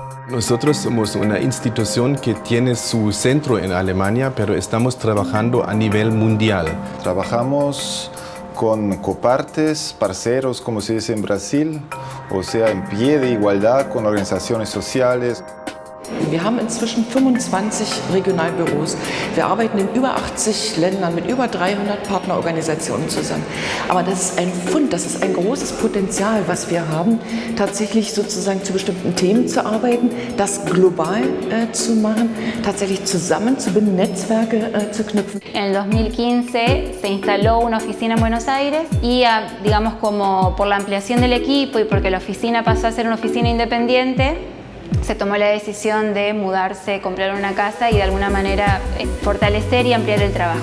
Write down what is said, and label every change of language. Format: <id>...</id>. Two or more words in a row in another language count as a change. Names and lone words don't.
<es>Nosotros somos una institución que tiene su centro en Alemania, pero estamos trabajando a nivel mundial. Trabajamos con copartes, parceros, como se dice en Brasil, o sea, en pie de igualdad con organizaciones sociales.</es> <de>Wir haben inzwischen 25 Regionalbüros. Wir arbeiten in über 80 Ländern mit über 300 Partnerorganisationen zusammen. Aber das ist ein Fund, das ist ein großes Potenzial, was wir haben, tatsächlich sozusagen zu bestimmten Themen zu arbeiten, das global zu machen, tatsächlich zusammenzubinden, Netzwerke zu knüpfen.</de> <es>En el 2015 se instaló una oficina en Buenos Aires y, digamos, como por la ampliación del equipo y porque la oficina pasó a ser una oficina independiente, se tomó la decisión de mudarse, comprar una casa y de alguna manera fortalecer y ampliar el trabajo.</es>